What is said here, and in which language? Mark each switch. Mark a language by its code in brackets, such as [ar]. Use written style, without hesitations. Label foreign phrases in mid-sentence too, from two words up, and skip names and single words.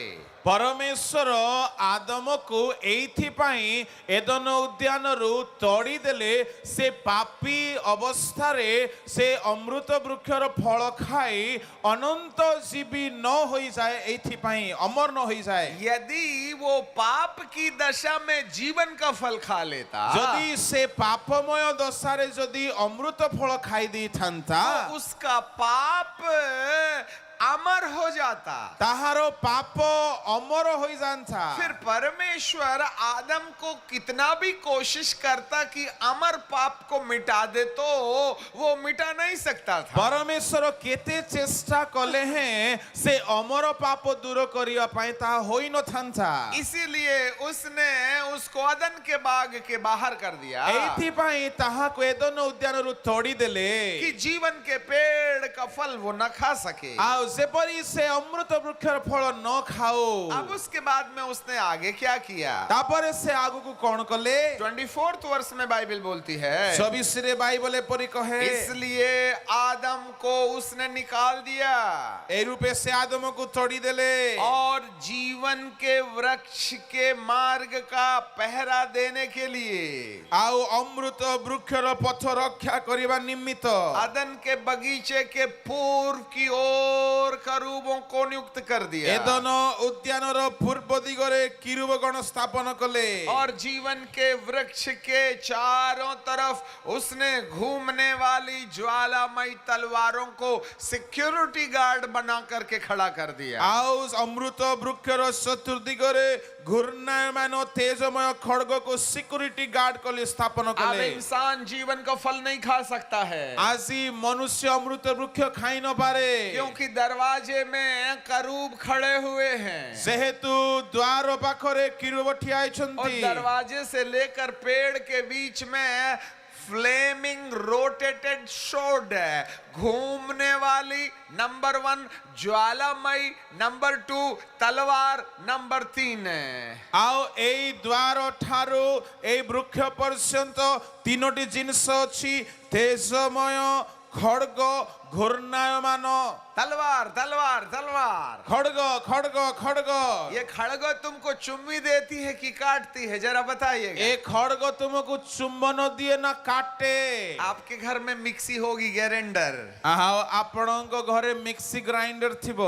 [or] ପରମେଶ୍ୱର ଆଦମକୁ ଏଇଥିପାଇଁ ଏଦନ ଉଦ୍ୟାନରୁ ତଡ଼ିଦେଲେ ସେ ପାପୀ ଅବସ୍ଥାରେ ସେ ଅମୃତ ବୃକ୍ଷର ଫଳ ଖାଇ ଅନନ୍ତ ଜୀବୀ ନ ହୋଇଯାଏ, ଏଇଥିପାଇଁ ଅମର ନ ହୋଇଯାଏ। [hi] यदि वो पाप की दशा में जीवन का फल खा लेता, [or] ଯଦି ସେ ପାପମୟ ଦଶାରେ ଯଦି ଅମୃତ ଫଳ ଖାଇ ଦେଇଥାନ୍ତା, [hi] तो उसका पाप अमर हो जाता। [or] ତାହାର ପାପ ଅମର ହୋଇଯାନ୍ତା। [hi] फिर परमेश्वर आदम को कितना भी कोशिश करता कि अमर पाप को मिटा दे, तो वो मिटा नहीं सकता था। [or] ପରମେଶ୍ୱର କେତେ ଚେଷ୍ଟା କଲେ ହେଁ ସେ ଅମର ପାପ ଦୂର କରିବା ପାଇଁ ତାହା ହୋଇନଥାନ୍ତା। [hi] इसीलिए उसने उसको अदन के बाग के बाहर कर दिया [or] ଏଇଥିପାଇଁ ତାହାକୁ ଏଦନ ଉଦ୍ୟାନରୁ ତଡ଼ିଦେଲେ [hi] कि जीवन के पेड़ का फल वो न खा सके। [or] ଆଉ ଯେପରି ସେ ଅମୃତ ବୃକ୍ଷର ଫଳ ନ ଖାଉ। [hi] अब उसके बाद में उसने आगे क्या किया? [or] ତାପରେ ସେ ଆଗକୁ କଣ କଲେ? [hi] 24th वर्ष में बाइबल बोलती है, [or] 24 ରେ ବାଇବଲ ଏପରି କହେ, [hi] इसलिए आदम को उसने निकाल दिया [or] এই ରୂପେ ସେ ଆଦମକୁ ତଡ଼ିଦେଲେ [hi] और जीवन के वृक्ष के मार्ग का पहरा देने के लिए [or] ଆଉ ଅମୃତ ବୃକ୍ଷର ପଥ ରକ୍ଷା କରିବା ନିମିତ୍ତ [hi] अदन के बगीचे के पूर्व की ओर करूबों को नियुक्त कर दिया [or] ଏଦନ ଉଦ୍ୟାନର ପୂର୍ବ ଦିଗରେ କିରୁବଗଣ ସ୍ଥାପନ କଲେ। [hi] और जीवन के वृक्ष के चारों तरफ उसने घूमने वाली ज्वालामयी तलवारों को [en] security guard [hi] बना करके खड़ा कर दिया। [or] ଆଉ ଅମୃତ ବୃକ୍ଷର ଚତୁର୍ଦିଗରେ ଘୂର୍ଣ୍ଣାୟମାନ ତେଜମୟ ଖଡ୍ଗକୁ [en] security guard [or] କଲେ ସ୍ଥାପନ [hi] अब [or] କଲେ। [hi] इंसान जीवन का फल नहीं खा सकता है, [or] ଆଜି ମନୁଷ୍ୟ ଅମୃତ ବୃକ୍ଷ ଖାଇ ନ ପାରେ [hi] क्योंकि दरवाजे में करूब खड़े हुए हैं [or] ଯେହେତୁ ଦ୍ୱାର ପାଖରେ କିରୁବ ଠିଆ [hi] और [or] ହେଇଛନ୍ତି [hi] दरवाजे से लेकर पेड़ के बीच में [en] flaming rotated sword [hi] है, घूमने वाली। नंबर 1 ज्वालामयी, नंबर 2 तलवार, नंबर 3 है। [or] ଆଉ ଏଇ ଦ୍ୱାର ଠାରୁ ଏଇ ବୃକ୍ଷ ପର୍ଯ୍ୟନ୍ତ ତିନୋଟି ଜିନିଷ ଅଛି ତେଜମୟ ଖଡଗ ଘୂର୍ଣ୍ଣାୟମାନ [hi] तलवार तलवार तलवार। खड़ग खड़ग खड़ग ये खड़ग तुमको चुम्मी देती है कि काटती है, जरा बताइएगा। [or] ଏ ଖଡ଼ଗ ତୁମକୁ ଚୁମ୍ବନ ଦିଏ ନା କାଟେ [hi] आपके घर में मिक्सी होगी, ग्राइंडर, [or] ଆପଣଙ୍କ ଘରେ [en] mixie grinder [or] थिबो